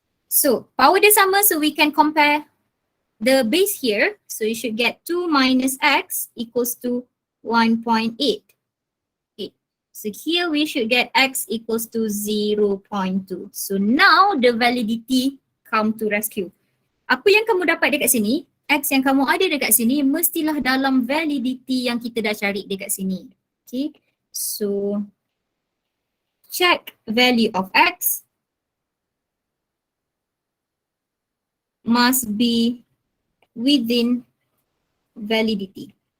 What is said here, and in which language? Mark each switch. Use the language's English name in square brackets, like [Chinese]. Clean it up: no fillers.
[English] So, power dia sama, so we can compare the base here. So, you should get 2 minus X equals to 1.8. Okay. So, here we should get X equals to 0.2. So, now the validity come to rescue. [Malay] Apa yang kamu dapat dekat sini, X yang kamu ada dekat sini mestilah dalam validity yang kita dah cari dekat sini. Okay. [English] So, check value of X must be within validity.